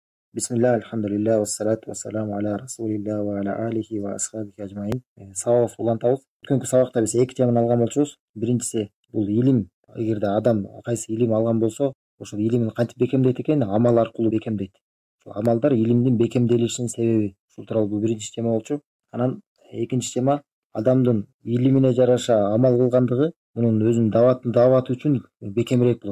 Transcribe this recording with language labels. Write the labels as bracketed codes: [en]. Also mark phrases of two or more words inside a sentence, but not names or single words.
[ar] بسم الله الحمد لله والصلاة والسلام على رسول الله وعلى آله وأصحابه أجمعين. [ky] Сабак улантабыз. Өткөнкү сабакта биз эки теманы алган болчубуз. Биринчиси бул илим. Эгерде адам кайсы илим алган болсо, ошол илимин кантип бекемдейт экен, амал аркылуу бекемдейт. Ошол амалдар илимдин бекемделишинин себеби. Ушул тууралуу бул биринчи тема болчу. Анан экинчи тема адамдын илимине жараша амал кылгандыгы мунун өзүнүн даваты үчүн бекемирээк болот.